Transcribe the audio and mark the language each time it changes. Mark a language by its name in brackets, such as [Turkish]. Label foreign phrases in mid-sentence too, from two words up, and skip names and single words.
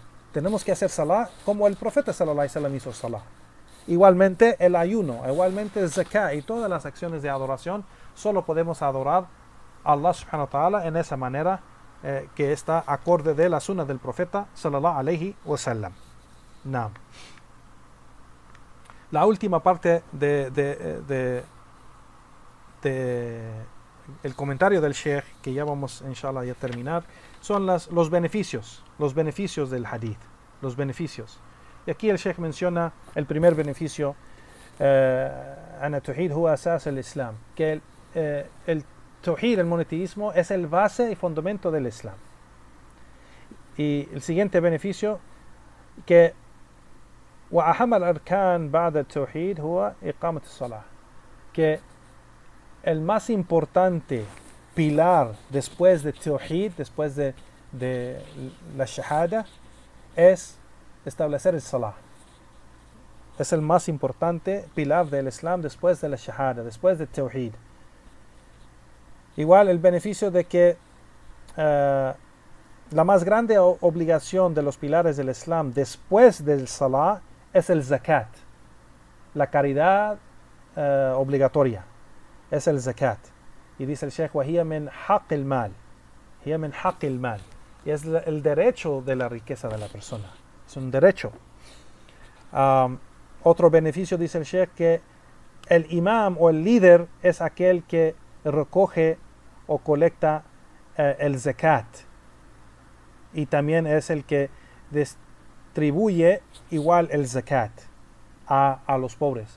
[Spanish] Tenemos que hacer salah como el profeta [Arabic] صلى الله عليه وسلم [Spanish] hizo salah. Igualmente el ayuno, igualmente el zakat y todas las acciones de adoración, solo podemos adorar a Allah [Arabic] سبحانه وتعالى [Spanish] en esa manera que está acorde de la sunna del profeta [Arabic] صلى الله عليه وسلم. [Spanish] Naam. La última parte de el comentario del Sheikh, que ya vamos inshallah a terminar, son los beneficios del hadith, los beneficios. Y aquí el Sheikh menciona el primer beneficio, [Arabic] أن التوحيد هو أساس الإسلام, [Spanish] que el tawhid, el monoteísmo, es el base y fundamento del Islam. Y el siguiente beneficio, que [Arabic] وأهم الأركان بعد التوحيد هو إقامة الصلاة, [Spanish] que el más importante pilar después de tawhid, después de la shahada, es establecer el salah. Es el más importante pilar del Islam después de la shahada, después de tawhid. Igual el beneficio de que la más grande obligación de los pilares del Islam después del salah es el zakat, la caridad obligatoria, es el zakat. Y dice el Sheikh: [Arabic] وهي من حق المال, هي من حق المال, [Spanish] y es el derecho de la riqueza de la persona, es un derecho. Otro beneficio, dice el Sheikh, que el imam o el líder es aquel que recoge o colecta el zakat, y también es el que distribuye igual el zakat a los pobres.